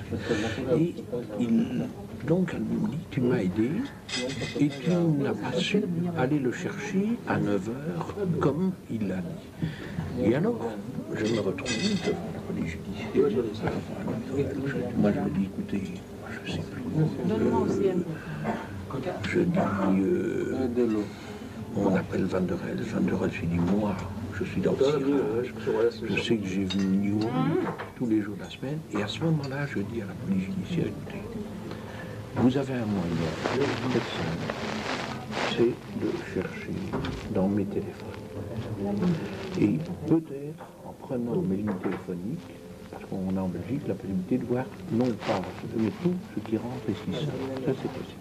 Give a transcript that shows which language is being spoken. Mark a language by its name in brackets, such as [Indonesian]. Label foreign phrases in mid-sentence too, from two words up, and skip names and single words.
[French] Et donc elle me dit, tu m'as aidé et tu n'as pas su aller le chercher à 9h comme il l'a dit. Et alors, je me retrouve devant la police judiciaire. Moi je me dis, écoutez, je ne sais plus. Je dis, on appelle Van der Elst. Van der Elst, je dis, moi, je suis dans le cirage, je sais que j'ai vu New tous les jours de la semaine, et à ce moment-là, je dis à la police judiciaire, écoutez, vous avez un moyen très simple, c'est de chercher dans mes téléphones. Et peut-être, en prenant mes lignes téléphoniques, parce qu'on a en Belgique la possibilité de voir, non pas, mais tout ce qui rentre et ce qui sort, ça c'est possible.